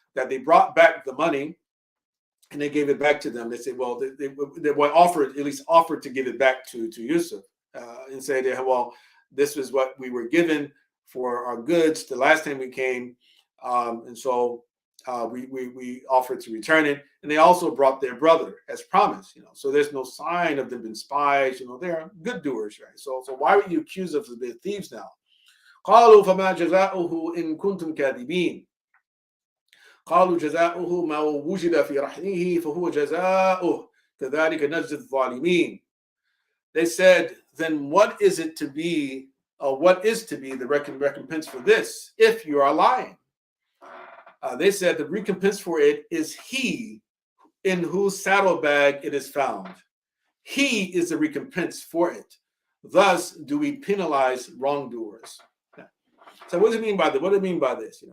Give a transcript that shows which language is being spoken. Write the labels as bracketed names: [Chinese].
[English] That they brought back the money and they gave it back to them. They said, well, they offered to give it back to Yusuf and say, well, this was what we were given for our goods the last time we came, and so we offered to return it. And they also brought their brother as promised. So there's no sign of them being spies. They're good doers, right? So why would you accuse us of being thieves now? [Arabic] قالوا فما جزاؤه إن كنتم كاذبين. قالوا جزاؤه ما وجد في رحله فهو جزاؤه كذلك نجزي الظالمين. [English] They said, then what is to be the recompense for this if you are lying? They said the recompense for it is he in whose saddlebag it is found. He is the recompense for it. Thus do we penalize wrongdoers. So what does it mean by this? What do it mean by this?